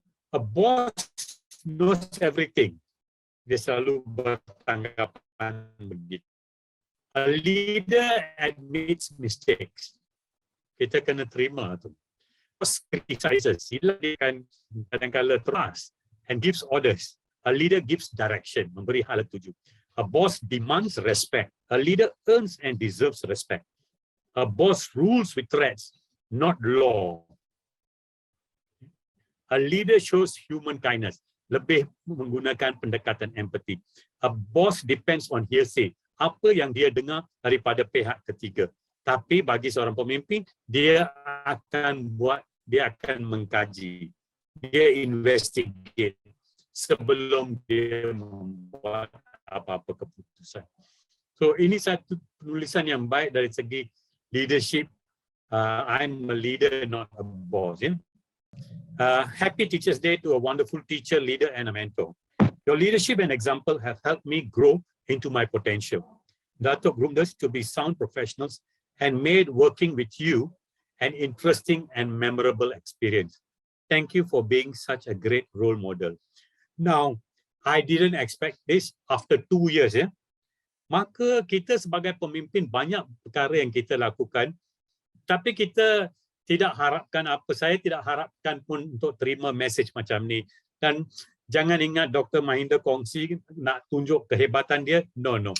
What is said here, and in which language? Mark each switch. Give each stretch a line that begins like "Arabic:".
English: A boss knows everything.
Malay: Dia selalu bertanggapan begitu.
English: A leader admits mistakes.
Malay: Kita kena terima tu.
English: Boss criticizes.
Malay: Dia akan kadang-kadang
English: trust and gives orders. A leader gives direction,
Malay: memberi hala tuju.
English: A boss demands respect. A leader earns and deserves respect. A boss rules with threats, not law. A leader shows human kindness,
Malay: lebih menggunakan pendekatan
English: empathy. A boss depends on hearsay,
Malay: apa yang dia dengar daripada pihak ketiga. Tapi bagi seorang pemimpin, dia akan mengkaji, dia investigate sebelum dia membuat apa-apa keputusan. So ini satu penulisan yang baik dari segi leadership.
English: I'm a leader, not a boss. Yeah? Happy Teachers Day to a wonderful teacher, leader, and a mentor. Your leadership and example have helped me grow into my potential. Dato' groomed us to be sound professionals and made working with you an interesting and memorable experience. Thank you for being such a great role model. Now, I didn't expect this after 2 years.
Malay: Maka kita sebagai pemimpin banyak perkara yang kita lakukan, tapi kita tidak harapkan apa. Saya tidak harapkan pun untuk terima message macam ni. Dan jangan ingat Dr. Mahinder kongsi nak tunjuk kehebatan dia.
English: No.